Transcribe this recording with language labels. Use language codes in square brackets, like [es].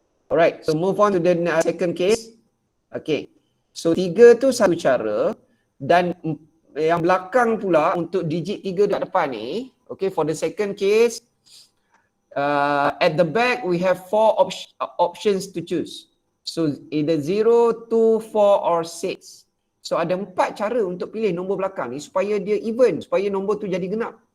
[en] Alright, so move on to the second case. Okay. [ms] So 3 tu satu cara dan yang belakang pula untuk digit 3 dekat depan ni. [en] Okay, for the second case, at the back we have 4 options to choose. So either 0, 2, 4 or 6. [ms] So ada 4 cara untuk pilih nombor belakang ni supaya dia even, supaya nombor tu jadi genap.